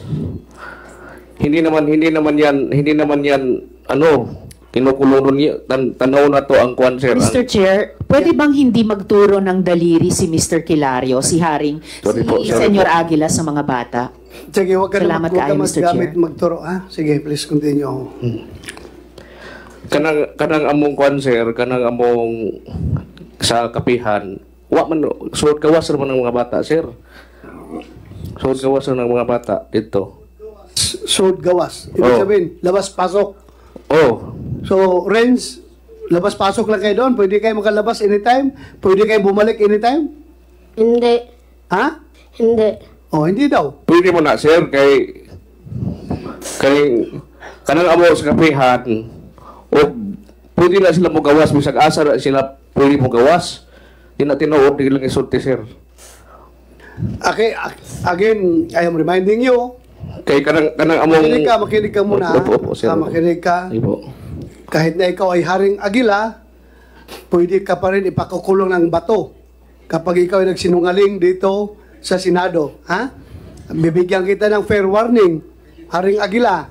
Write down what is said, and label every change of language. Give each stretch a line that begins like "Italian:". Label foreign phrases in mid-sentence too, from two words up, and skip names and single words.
Filipino: Hindi naman yan, kinukulong niya, tanaw na to ang kwan, sir. Mr. Chair, pwede bang hindi magturo ng daliri si Mr. Kilario, si Haring, Sorry po, si sorry Senyor Aguila sa mga bata? Sige, huwag ka
Cebuano: Salamat na kaayo, Mr.
Filipino: maggamit
Cebuano: Chair.
Filipino: magturo. Ha? Sige,
English: please continue.
Cebuano: Kanang among kwan, sir, kanang among sa kapihan,
Filipino: suot kawas naman ng mga bata, sir. Suot kawas ng mga bata dito.
Cebuano: Sword gawas. Ibig Oh.
Filipino: sabihin, labas-pasok. Oh, So, Renz, labas-pasok lang kayo doon. Pwede kayo makalabas anytime. Pwede kayo bumalik anytime. Hindi. Ha? Hindi. Oh, hindi daw.
Cebuano: pwede mo na, sir, kay kanang amo sa kapihan, o pwede na sila mo gawas, bisag asa na sila pwede mo gawas. Di na tinuod, di lang isulti, sir.
English: Okay, again, I am reminding you,
Cebuano: Kay kanang among...
Filipino: makinig ka muna. Opo, sir. Makinig ka. Opo. Kahit na ikaw ay Haring Aguila, pwede ka pa rin ipakukulong ng bato kapag ikaw ay nagsinungaling dito sa Senado. Ha? Bibigyan kita ng
English: fair warning,
Filipino: Haring Aguila.